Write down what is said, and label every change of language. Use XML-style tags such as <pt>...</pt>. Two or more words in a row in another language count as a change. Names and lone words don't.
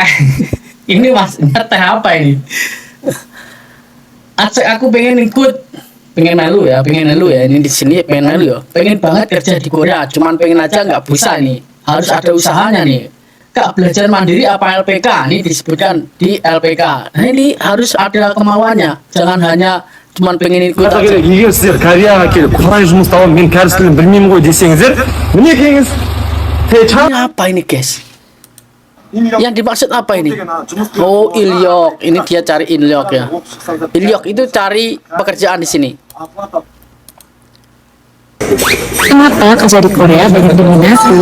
<id>Ini maksudnya teh apa ini? Aku pengen ikut, pengen melu ya ini di sini pengen melu ya, pengen banget kerja di Korea, cuman pengen aja nggak bisa nih, harus ada usahanya nih. Kak, belajar mandiri apa LPK? Ini disebutkan di LPK. Nah, ini harus ada kemauannya, jangan hanya cuman pengen ikut aja.</id> <kk>егер сіздер кореяға келіп қалай жұмыс тауып мен кәріс тілін білмеймін ғой десеңіздер мінекейіңіз</kk> <id>Ini apa ini guys? Yang dimaksud apa ini? Oh, Ilyok. Ini dia cari Ilyok ya. Ilyok itu cari pekerjaan di sini. Kenapa kerja di Korea banyak diminati?</id>